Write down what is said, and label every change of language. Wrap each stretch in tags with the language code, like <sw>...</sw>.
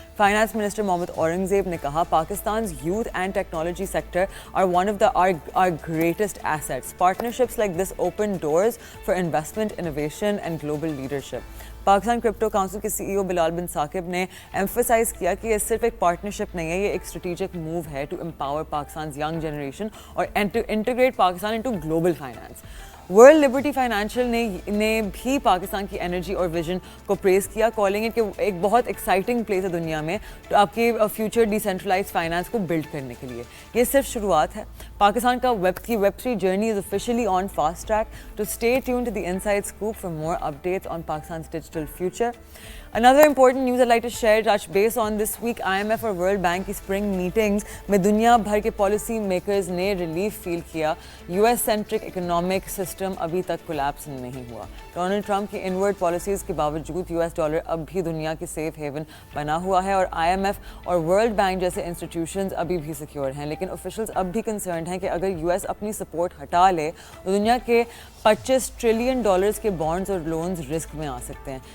<ur>Finance minister Muhammad Aurangzeb نے کہا,</ur> <en>Pakistan's youth and technology sector are one of our greatest assets. Partnerships like this open doors for investment, innovation and global leadership.</en> <ur>Pakistan crypto council کے CEO بلال بن ثاقب نے emphasize کیا کہ یہ صرف ایک پارٹنرشپ نہیں ہے, یہ ایک اسٹریٹجک موو ہے</ur> <en>to empower Pakistan's young generation</en> <ur>اور</ur> <en>Integrate Pakistan into global finance.</en> <ur>World Liberty financial نے بھی پاکستان کی انرجی اور ویژن کو پریز کیا,</ur> <en>calling it</en> <ur>کہ ایک بہت ایکسائٹنگ پلیس ہے دنیا میں آپ کے فیوچر ڈیسینٹرلائز فائنانس کو بلڈ کرنے کے لیے. یہ صرف شروعات ہے. پاکستان کا</ur> <en>Web3 journey is officially on fast track. To stay tuned to the inside scoop for more updates on Pakistan's digital future. Another important news I'd like to share, touch base on this week.</en> <ur>IMF اور World Bank کی spring meetings میں دنیا بھر کے policy makers نے relief feel کیا. US centric economic system ابھی تک collapse نہیں ہوا. ڈونلڈ ٹرمپ کی inward policies کے باوجود US ڈالر اب بھی دنیا کی safe haven بنا ہوا ہے اور IMF اور World Bank جیسے institutions ابھی بھی secure ہیں, لیکن officials اب بھی concerned ہیں کہ اگر US اپنی support ہٹا لے تو دنیا کے $25 ٹریلین کے بانڈز اور لونز رسک میں آ سکتے ہیں.</ur>